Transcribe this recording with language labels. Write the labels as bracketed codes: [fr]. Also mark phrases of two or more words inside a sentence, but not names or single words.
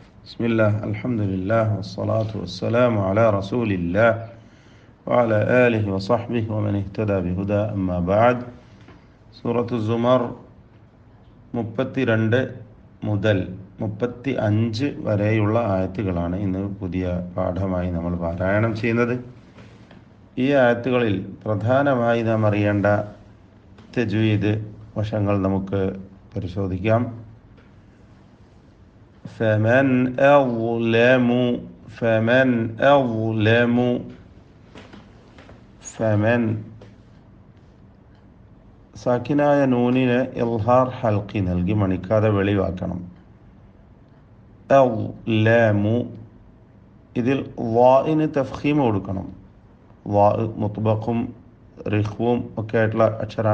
[ar] بسم الله الحمد لله والصلاة والسلام على رسول الله وعلى آله وصحبه ومن اهتدى بهدى أما بعد [ml] സൂറത്ത് സുമർ 32 മുതൽ 35 വരെയുള്ള ആയത്തുകളാണ് ഇന്ന് പുതിയ പാഠമായി നമ്മൾ പാരായണം ചെയ്യുന്നത്. ഈ ആയത്തുകളിൽ പ്രധാനമായി നാം അറിയേണ്ട തജ്വീദ് വശങ്ങൾ നമുക്ക് പരിശോധിക്കാം. [ar] فمن أظلم فمن [ml] സാക്കിനായ നൂനിന് ഇൽഹാർ ഹൽക്കി നൽകി മണിക്കാതെ വെളിവാക്കണം. അളമു ഇതിൽ വാഇന് തഫ്ഖീം കൊടുക്കണം. വാ മുത്ബഖും റിഖ്വും ഒക്കെ ആയിട്ടുള്ള അക്ഷരമാണ്.